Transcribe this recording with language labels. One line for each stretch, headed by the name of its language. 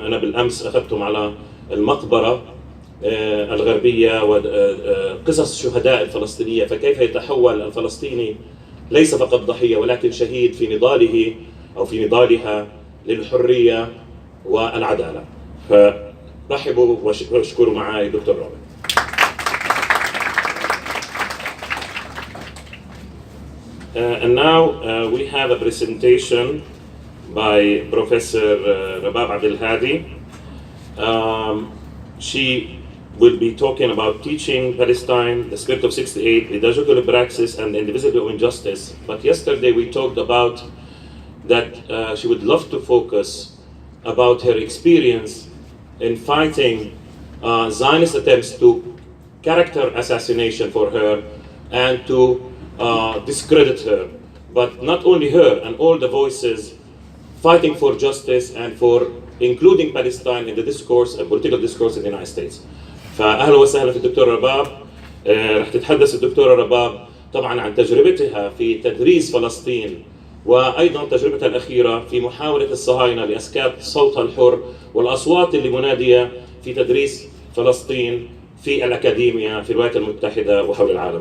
Arabic: أنا بالأمس أخذتهم على المقبرة الغربية وقصص الشهداء الفلسطينية، فكيف يتحول الفلسطيني ليس فقط ضحية ولكن شهيد في نضاله أو في نضالها للحرية والعدالة. فرحبوا واشكروا معي دكتور روبن.
English: And now we have a presentation by Professor Rabab Abdulhadi. She will be talking about Teaching Palestine, the Spirit of 68, Pedagogical Praxis, and Indivisibility of Injustice. But yesterday we talked about that she would love to focus about her experience in fighting Zionist attempts to character assassination for her and to discredit her. But not only her, and all the voices fighting for justice and for including Palestine in the discourse, political discourse in the United States.
Arabic: فأهلا وسهلا في الدكتورة رباب. رح تتحدث الدكتورة رباب طبعا عن تجربتها في تدريس فلسطين، وأيضا تجربتها الأخيرة في محاولة الصهاينة لإسكات صوتها الحر والأصوات اللي منادية في تدريس فلسطين في الأكاديمية في الولايات المتحدة وحول العالم.